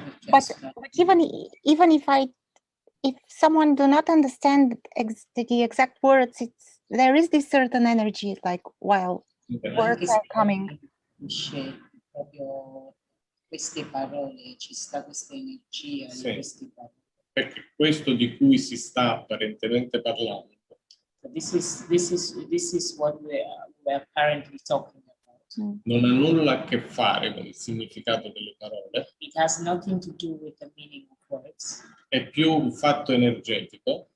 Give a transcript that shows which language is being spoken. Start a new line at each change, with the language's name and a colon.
English: But even if someone do not understand the exact words, there is this certain energy, like while words are coming.
Italian: Proprio queste parole, ci sta questa energia Sì. di queste parole. Perché questo di cui si sta apparentemente parlando
English: So this is what we're apparently talking about.
Italian: non ha nulla a che fare con il significato delle parole,
English: It has nothing to do with the meaning of words.
Italian: è più un fatto energetico